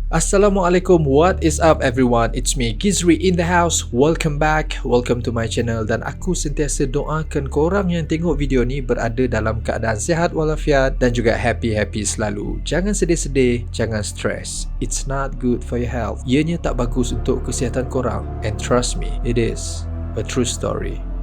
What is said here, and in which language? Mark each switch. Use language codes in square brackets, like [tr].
[en] Assalamualaikum, what is up everyone? It's me, Gizri in the house. Welcome back, welcome to my channel. [ms] Dan aku sentiasa doakan korang yang tengok video ni berada dalam keadaan sihat walafiat dan juga happy-happy selalu. Jangan sedih-sedih, jangan stress. [en] It's not good for your health. [ms] Ianya tak bagus untuk kesihatan korang. [en] And trust me, it is a true story.